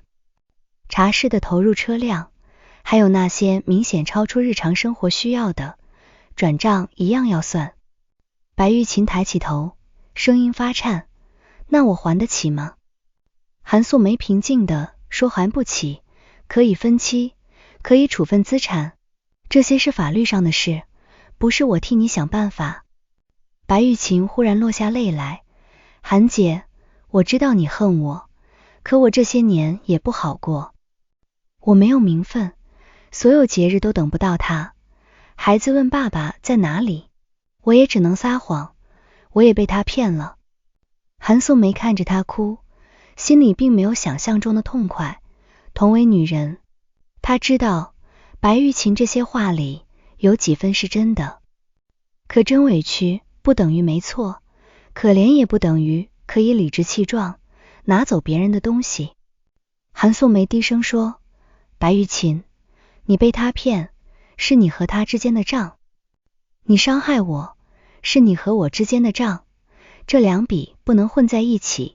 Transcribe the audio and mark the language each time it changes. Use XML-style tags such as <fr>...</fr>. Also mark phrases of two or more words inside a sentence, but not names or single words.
<zh>茶室的投入車輛，還有那些明顯超出日常生活需要的，轉賬一樣要算。白玉琴抬起頭，聲音發顫，那我還得起嗎？韓素梅平靜地說，還不起，可以分期，可以處分資產，這些是法律上的事，不是我替你想辦法。白玉琴忽然落下淚來，韓姐，我知道你恨我，可我這些年也不好過。我沒有名分，所有節日都等不到他，孩子問爸爸在哪裡，我也只能撒謊，我也被他騙了。韓素梅看着他哭，心裡並沒有想象中的痛快。同為女人，她知道白玉琴這些話裡有幾分是真的。可真委屈不等於沒錯，可憐也不等於可以理直氣壯拿走別人的東西。韓素梅低聲說，白玉琴，你被他騙，是你和他之間的賬；你傷害我，是你和我之間的賬，這兩筆不能混在一起。</zh>